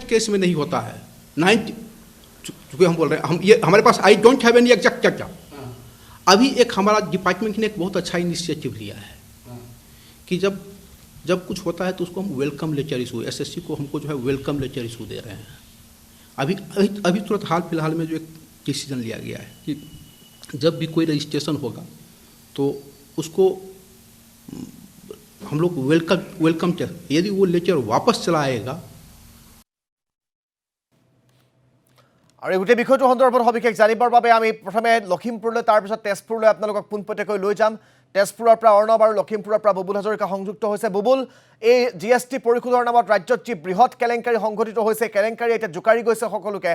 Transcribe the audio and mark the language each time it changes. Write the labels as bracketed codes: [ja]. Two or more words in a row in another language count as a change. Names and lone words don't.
[hi] केस में नहीं होता है 90, चूंकि हम बोल रहे हैं हम ये हमारे पास [en] I don't have any exact [hi] क्या अभी एक हमारा डिपार्टमेंट ने एक बहुत अच्छा इनिशिएटिव लिया है कि जब कुछ होता है तो उसको हम [en] welcome letter issue, [hi] एसएससी को हमको जो है [en] welcome letter issue [hi] दे रहे हैं। अभी तुरंत हाल फिलहाल में जो एक डिसीजन लिया गया है कि जब भी कोई रजिस्ट्रेशन होगा तो उसको हम लोग वेलकम यदि वो लेटर वापस चला आएगा। [as] আৰু এই গোটেই বিষয়টো সন্দৰ্ভত সবিশেষ জানিবৰ বাবে আমি প্ৰথমে লখিমপুৰলৈ তাৰপিছত তেজপুৰলৈ আপোনালোকক পোনপটীয়াকৈ লৈ যাম। তেজপুৰৰ পৰা অৰ্ণৱ আৰু লখিমপুৰৰ পৰা বুবুল হাজৰিকা সংযুক্ত হৈছে। বুবুল, এই জিএছটি পৰিশোধৰ নামত ৰাজ্যত যি বৃহৎ কেলেংকাৰী সংঘটিত হৈছে, কেলেংকাৰী এতিয়া জোকাৰি গৈছে সকলোকে।